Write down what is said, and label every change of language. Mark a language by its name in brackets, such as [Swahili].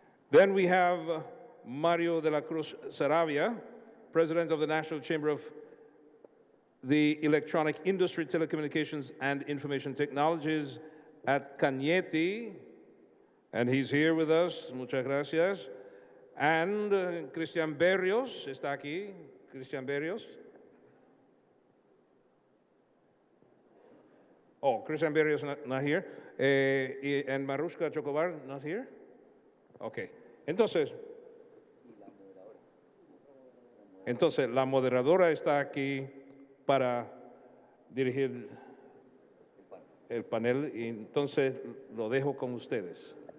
[English] Then we have Mario de la Cruz Saravia, President of the National Chamber of the Electronic Industry, Telecommunications, and Information Technologies at Cañete, and he's here with us. [Spanish] Muchas gracias. [English] And Cristian Berrios, [Spanish] está aquí. [English] Cristian Berrios. Oh, Cristian Berrios not here. And Marushka Chocobar not here? Okay. [Spanish] Entonces, la moderadora está aquí para dirigir el panel y entonces lo dejo con ustedes.